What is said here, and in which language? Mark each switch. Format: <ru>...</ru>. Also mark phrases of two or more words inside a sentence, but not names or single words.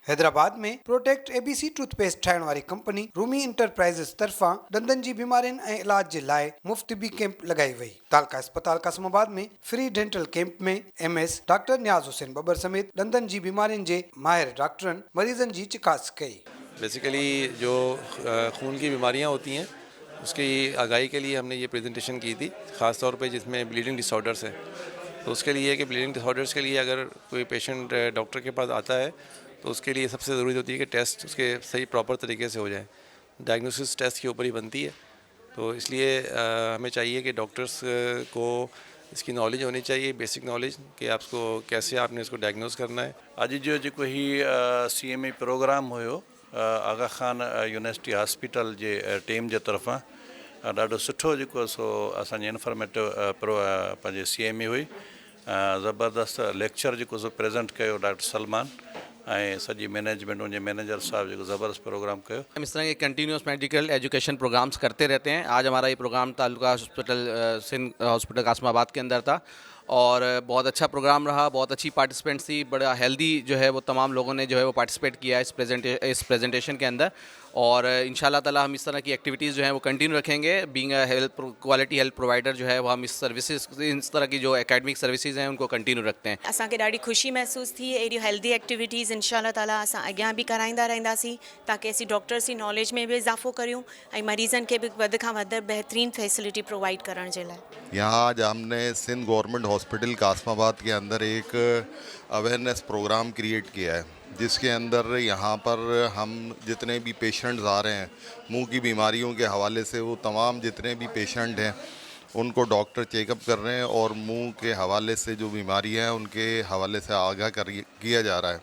<sd>हैदराबाद में प्रोटेक्ट एबीसी टूथपेस्ट ठाहिण वारी कंपनी रूमी इंटरप्राइजेस तरफां दंदनि जी बीमारियुनि ऐं इलाज जे लाइ मुफ़्त बी कैंप लगाई वई। तालका अस्पताल कासमाबाद में</sd> <en>free dental camp</en> <sd>में एमएस डॉक्टर न्याज हुसैन बबर समेत दंदनि जी बीमारियुनि जे माहिर डॉक्टरनि मरीजनि जी चिकास कई।</sd> <ur>بیسکلی جو خون کی بیماریاں ہوتی ہیں اس کی آگاہی کے لیے ہم نے یہ پریزنٹیشن کی تھی، خاص طور پہ جس میں</ur> <en>bleeding disorders</en> <ur>ہیں. تو اس کے لیے کہ</ur> <en>bleeding disorders</en> <ur>کے لیے اگر کوئی پیشنٹ ڈاکٹر کے پاس آتا ہے تو اس کے لیے سب سے ضروری ہوتی ہے کہ ٹیسٹ اس کے صحیح پراپر طریقے سے ہو جائے.</ur> <en>diagnosis test</en> <ur>کے اوپر ہی بنتی ہے، تو اس لیے ہمیں چاہیے کہ ڈاکٹرز کو اس کی نالج ہونی چاہیے,</ur> <en>basic knowledge</en> <ur>کہ آپ کو کیسے آپ نے اس کو ڈائیگنوز کرنا ہے.</ur> <sd>अॼु जो जेको ही</sd> <en>CME program</en> <sd>हुयो आगा खान यूनिवर्सिटी हॉस्पिटल जे टीम जे तरफ़ां ॾाढो सुठो जेको सो असांजी इंफॉर्मेटिव पंहिंजे CME हुई। ज़बरदस्त लेक्चर जेको सो प्रेज़ेंट कयो डॉक्टर सलमान ऐं सॼी मैनेजमेंट उनजे मैनेजर साहब जेको ज़बरदस्त प्रोग्राम कयो।</sd> <ur>ہم اس طرح کے</ur> <en>continuous medical education programs</en> <ur>کرتے رہتے ہیں. آج ہمارا یہ پروگرام تعلقہ ہاسپٹل سندھ ہاسپٹل قاسم آباد کے اندر تھا اور بہت اچھا پروگرام رہا، بہت اچھی پارٹیسپنٹس تھی، بڑا ہیلدی جو ہے وہ تمام لوگوں نے جو ہے وہ پارٹیسپیٹ کیا اس پریزنٹیشن کے اندر. اور</ur> <ar>إن شاء الله تعالى</ar> <ur>ہم اس طرح کی ایکٹیویٹیز جو ہیں وہ کنٹینیو رکھیں گے.</ur> <en>being a health quality health provider</en> <ur>جو ہے وہ ہم اس طرح کی جو</ur> <en>academic services</en> <ur>ہیں ان کو کنٹینیو رکھتے ہیں.</ur> <sd>असांखे ॾाढी ख़ुशी महसूस थी। अहिड़ी</sd> <en>healthy activities</en> <ar>إن شاء الله تعالى</ar> <sd>असां अॻियां भी कराईंदा रहंदासीं ताकि असीं डॉक्टर्स जी नॉलेज में भी इज़ाफ़ो करियूं ऐं मरीज़नि खे भी वध खां वध बेहतरीन फैसिलिटी प्रोवाइड करण जे लाइ।</sd> <ur>یہاں آج ہم نے سندھ گورنمنٹ ہاسپٹل قاسم آباد کے اندر ایک</ur> <en>awareness program</en> <ur>کریئیٹ کیا ہے، جس کے اندر یہاں پر ہم جتنے بھی پیشنٹس آ رہے ہیں منہ کی بیماریوں کے حوالے سے، وہ تمام جتنے بھی پیشنٹ ہیں ان کو ڈاکٹر چیک اپ کر رہے ہیں اور منہ کے حوالے سے جو بیماریاں ہیں ان کے حوالے سے آگاہ کیا جا رہا ہے.</ur>